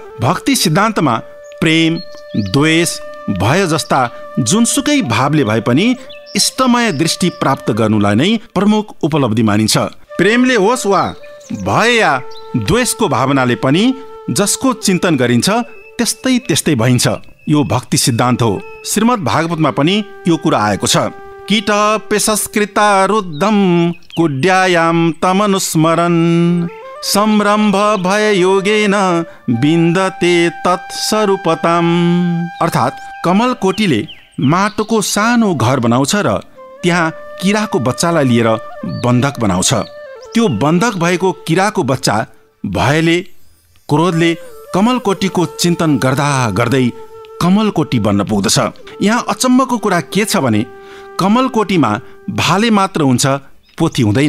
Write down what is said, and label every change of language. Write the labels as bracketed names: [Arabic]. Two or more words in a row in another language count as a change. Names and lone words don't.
[Nepali] भक्ति सिद्धान्तमा प्रेम, द्वेष, भय जस्ता जुनसुकै भावले भए पनि इष्टमय दृष्टि प्राप्त गर्नुलाई नै प्रमुख उपलब्धि मानिन्छ। प्रेमले होस् वा भय या द्वेषको भावनाले पनि जसको चिन्तन गरिन्छ त्यस्तै त्यस्तै भइन्छ। यो भक्ति सिद्धान्त हो। श्रीमद् भागवतमा पनि यो कुरा आएको छ। [Sanskrit] कीट पेशस्कृता रुद्धम कुड्यायाम तमनुस्मरन् सम्रम्भ भय योगेन बिन्दते तत्स्वरूपताम्। [Nepali] अर्थात् कमलकोटीले माटोको सानो घर बनाउँछ र त्यहाँ किराको बच्चालाई लिएर बन्धक बनाउँछ। त्यो बन्धक भएको किराको बच्चा भयले, क्रोधले कमलकोटीको चिन्तन गर्दा गर्दै कमलकोटी बन्न पुग्दछ। यहाँ अचम्मको कुरा के छ भने कमलकोटीमा भाले मात्र हुन्छ, पोथी हुँदैन।